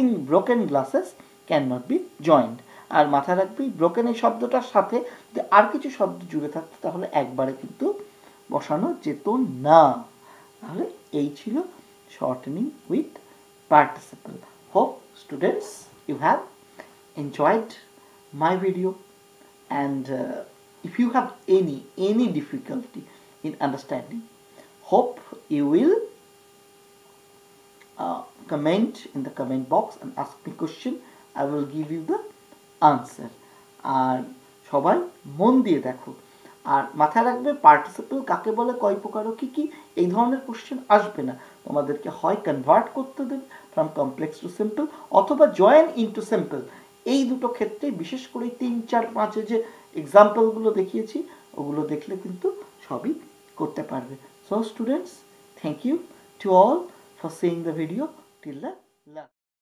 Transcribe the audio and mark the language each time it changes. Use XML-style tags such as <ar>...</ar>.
<en>Broken glasses can not be joined.</en> <bn>আর মাথায় রাখবি broken এই শব্দটার সাথে যদি আর কিছু শব্দ জুড়ে থাকতো তাহলে একবারে কিন্তু বসানো যেত না। তাহলে এই ছিল</bn> <en>shortening with participle. Hope students you have enjoyed my video, and if you have any difficulty in understanding, hope you will comment in the comment box and ask me question. I will give you the answer.</en> <bn>আর সবাই মন দিয়ে দেখো, আর মাথায় রাখবে participle কাকে বলে, কয় প্রকার ও কি কি, এই ধরনের কোশ্চেন আসবে না। তোমাদেরকে হয় কনভার্ট করতে দেবে</bn> <en>from complex to simple,</en> <bn>অথবা জয়েন ইনটু সিম্পল। এই দুটো ক্ষেত্রে বিশেষ করে 3, 4, 5 যে এক্সাম্পলগুলো দেখিয়েছি ওগুলো দেখলে কিন্তু সবই করতে পারবে।</bn> <en>So students, thank you to all for seeing the video till the last.</en>